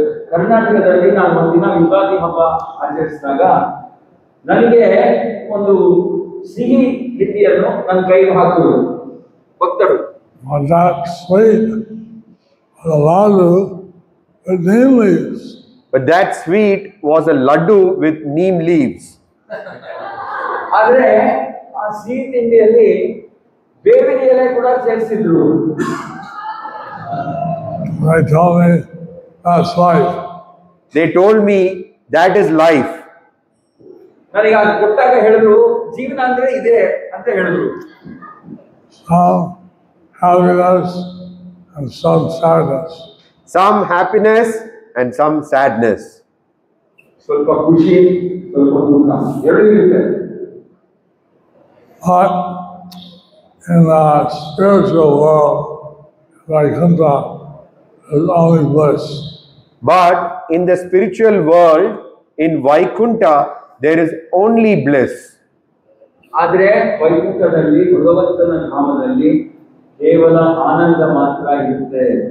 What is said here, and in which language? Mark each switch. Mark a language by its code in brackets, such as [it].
[kn] ಕರ್ನಾಟಕದಲ್ಲಿ ನಾನು ಒಂದಿನ ಯುಗಾದಿ ಹಬ್ಬ ಆಚರಿಸಿದಾಗ ನನಗೆ ಒಂದು ಸಿಹಿ ತಿಂಡಿಯನ್ನು ನನ್ನ ಕೈಗೆ ಹಾಕಿದರು ಭಕ್ತರು. [en] That sweet was a laddu with neem leaves. But that sweet was a laddu with neem leaves. [kn] ಆದರೆ ಆ ಸಿಹಿ ತಿಂಡಿಯಲ್ಲಿ ಬೇವಿನ ಎಲೆ ಕೂಡ ಸೇರಿಸಿದ್ರು. [en] They told me that's life. They told me that is life. [kn] ನನಗೆ ಅದು ಕೊಟ್ಟಾಗ ಹೇಳಿದ್ರು ಜೀವನ ಅಂದ್ರೆ ಇದೆ ಅಂತ ಹೇಳಿದ್ರು. [en] Some happiness and some sadness. Some happiness and some sadness. [kn] ಸ್ವಲ್ಪ ಖುಷಿ ಸ್ವಲ್ಪ ದುಃಖ ಎರಡೂ ಇರುತ್ತೆ. [en] But in the spiritual world, Vaikuntha is only bliss. But in the spiritual world, in Vaikunta, there is only bliss. [kn] ಆದರೆ ವೈಕುಂಠದಲ್ಲಿ ಭಗವಂತನ ಧಾಮದಲ್ಲಿ ಕೇವಲ ಆನಂದ ಮಾತ್ರ ಇರುತ್ತೆ.